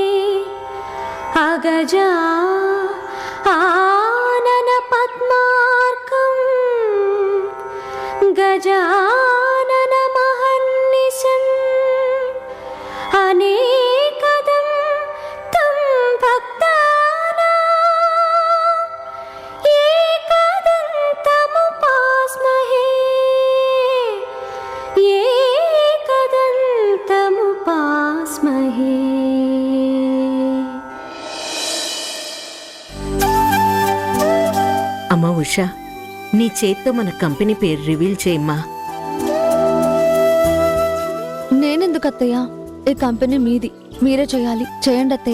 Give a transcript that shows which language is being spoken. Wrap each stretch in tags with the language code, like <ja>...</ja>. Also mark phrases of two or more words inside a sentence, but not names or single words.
<sa>अगजा आनन पद्मार्कं गजानन महर्निशम् अनेकदं तं भक्तानां एकदन्तमुपास्महे एकदन्तमुपास्महे।</sa> <te>అమ్మా ఉషా, నీ చేత్తో మన కంపెనీ పేరు రివీల్ చేయమ్మా. నేనెందుకు అత్తయ్య? ఈ కంపెనీ మీది, మీరే చేయాలి. చేయండి అత్తయ్య.</te>